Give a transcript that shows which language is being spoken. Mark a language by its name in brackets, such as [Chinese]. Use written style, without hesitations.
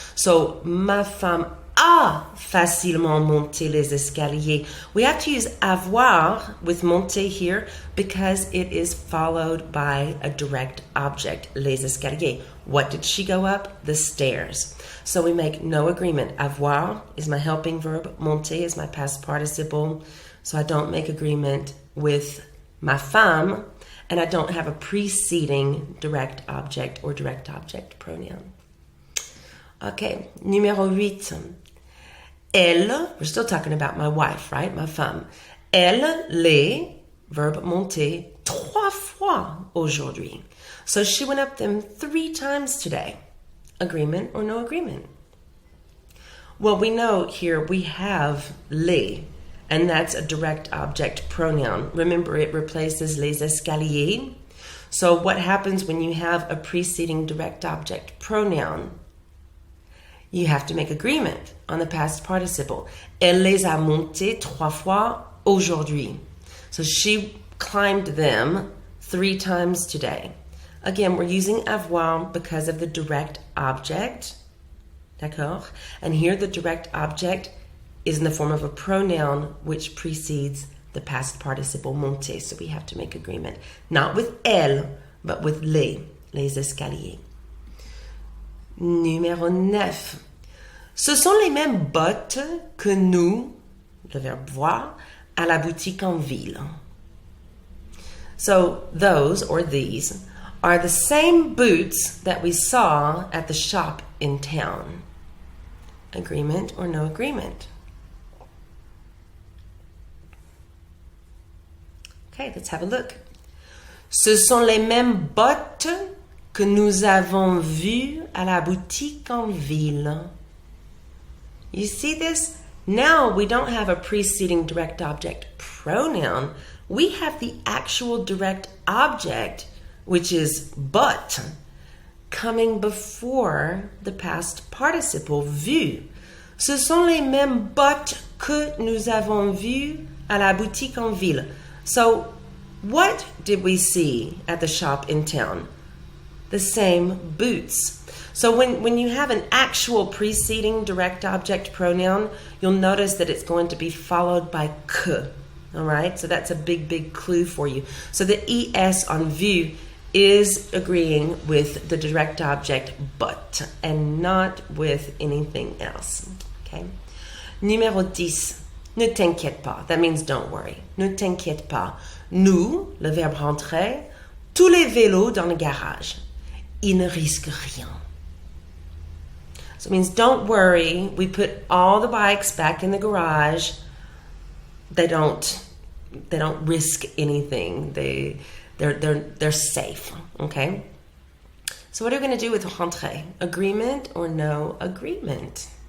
[French] So, ma femme a facilement monté les escaliers. [English] We have to use avoir with monter here because it is followed by a direct object, les escaliers. What did she go up? The stairs. So we make no agreement. Avoir is my helping verb. Monter is my past participle. So I don't make agreement with ma femme, and I don't have a preceding direct object or direct object pronoun. Okay, [French] numéro 8. Elle, [English] we're still talking about my wife, right? [French] Ma femme. Elle l'est, verb monter, 3 fois aujourd'hui. [English] So she went up them 3 times today. Agreement or no agreement? Well, we know here we have les, and that's a direct object pronoun. Remember, it replaces les escaliers. So what happens when you have a preceding direct object pronoun? You have to make agreement on the past participle. [French] Elle les a montés 3 fois aujourd'hui. [English] So she climbed them 3 times today. Again, we're using avoir because of the direct object. [French] D'accord? [English] And here the direct object is in the form of a pronoun which precedes the past participle monter. So we have to make agreement. Not with elle, but with les escaliers. [French] Numéro 9. Ce sont les mêmes bottes que nous, le verbe voir, à la boutique en ville. [English] So those, or these, are the same boots that we saw at the shop in town. Agreement or no agreement? Okay, let's have a look. [French] Ce sont les mêmes bottes que nous avons vues à la boutique en ville. [English] You see this? Now we don't have a preceding direct object pronoun. We have the actual direct object, which is but, coming before the past participle vu. [French] Ce sont les mêmes bottes que nous avons vues à la boutique en ville. [English] So, what did we see at the shop in town? The same boots. So when you have an actual preceding direct object pronoun, you'll notice that it's going to be followed by que. All right? So that's a big clue for you. So the es on vu is agreeing with the direct object but and not with anything else. [French] Okay? Numéro 10. Ne t'inquiète pas. [English] That means don't worry. [French] Ne t'inquiète pas. Nous, le verbe rentrer, tous les vélos dans le garage. Il ne risque rien. [English] So it means don't worry. We put all the bikes back in the garage. They don't risk anything. They're safe. Okay? So what are we going to do with rentrer? Agreement or no agreement?